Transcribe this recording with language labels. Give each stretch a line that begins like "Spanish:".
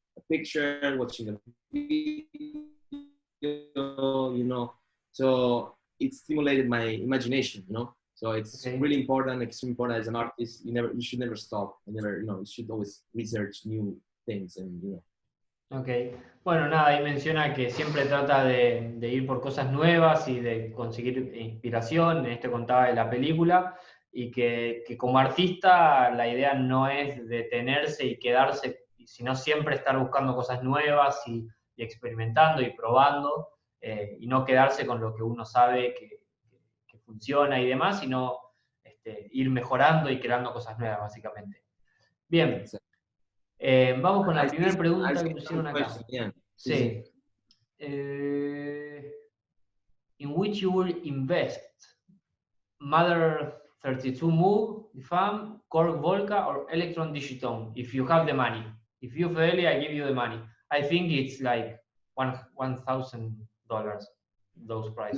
English: a picture, watching a video, you know. So it stimulated my imagination, you know. So it's really important, extremely important as an artist. You should never stop. You should always research new things and, you know.
Spanish: Ok, bueno, nada, ahí menciona que siempre trata de ir por cosas nuevas y de conseguir inspiración, en este contaba de la película, y que como artista la idea no es detenerse y quedarse, sino siempre estar buscando cosas nuevas y experimentando y probando, y no quedarse con lo que uno sabe que funciona y demás, sino ir mejorando y creando cosas nuevas, básicamente. Bien. Vamos con la primera pregunta que pusieron acá.
English: Yeah.
Spanish: Sí.
English: In which you will invest? Mother 32 Move, FAM, Korg Volca, or Electron Digitone, if you have the money. If you Fedele, I give you the money. I think it's like $1,000, those prices.